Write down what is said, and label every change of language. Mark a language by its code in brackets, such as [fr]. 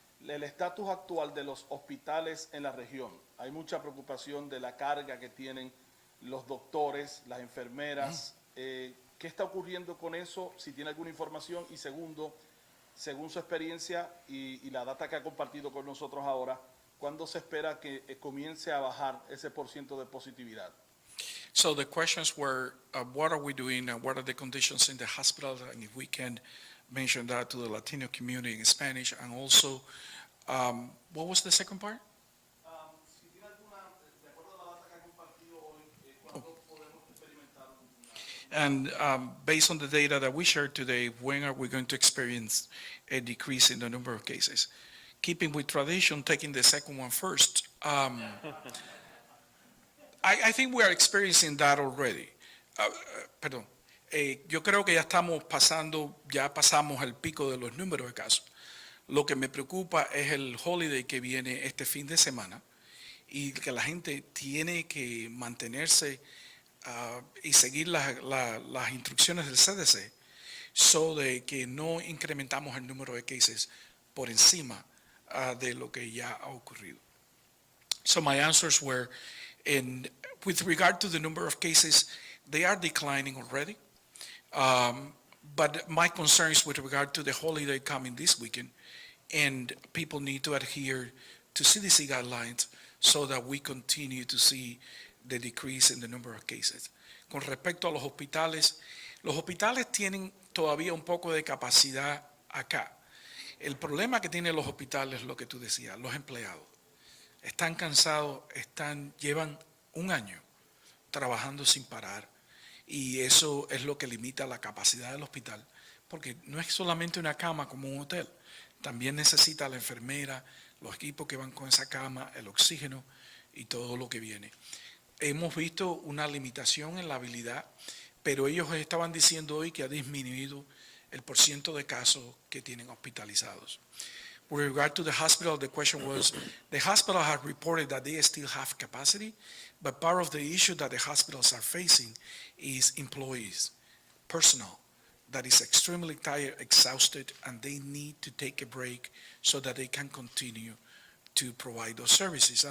[es] El estatus actual de los hospitales en la región. Hay mucha preocupación de la carga que tienen los doctores, las enfermeras. ¿Qué está ocurriendo con eso? Si tiene alguna información. Y segundo, Según su experiencia y la data que ha compartido con nosotros ahora, ¿cuándo se espera que comience a bajar ese % de positividad? [en] So the questions were, what are we doing and what are the conditions in the hospital? And if we can mention that to the Latino community in Spanish. And also, what was the second part? [es] Si tiene alguna, de acuerdo a la data que ha compartido hoy, ¿cuándo podemos experimentar [en] And based on the data that we shared today, when are we going to experience a decrease in the number of cases? Keeping with tradition, taking the second one first. I think we are experiencing that already. [es] Perdón. Yo creo que ya pasamos el pico de los números de casos. Lo que me preocupa es el holiday que viene este fin de semana y que la gente tiene que mantenerse y seguir las instrucciones del CDC, so de que no incrementamos el número de cases por encima de lo que ya ha ocurrido. [en] So my answers were, with regard to the number of cases, they are declining already. But my concerns with regard to the holiday coming this weekend, and people need to adhere to CDC guidelines so that we continue to see the decrease in the number of cases. [es] Con respecto a los hospitales tienen todavía un poco de capacidad acá. El problema que tienen los hospitales es lo que tú decías, los empleados. Están cansados, llevan un año trabajando sin parar y eso es lo que limita la capacidad del hospital, porque no es solamente una cama como un hotel, también necesita la enfermera, los equipos que van con esa cama, el oxígeno y todo lo que viene. Hemos visto una limitación en la habilidad, pero ellos estaban diciendo hoy que ha disminuido el % de casos que tienen hospitalizados. [en] With regard to the hospital, the question was, the hospital has reported that they still have capacity, but part of the issue that the hospitals are facing is employees, personnel, that is extremely tired, exhausted, and they need to take a break so that they can continue to provide those services.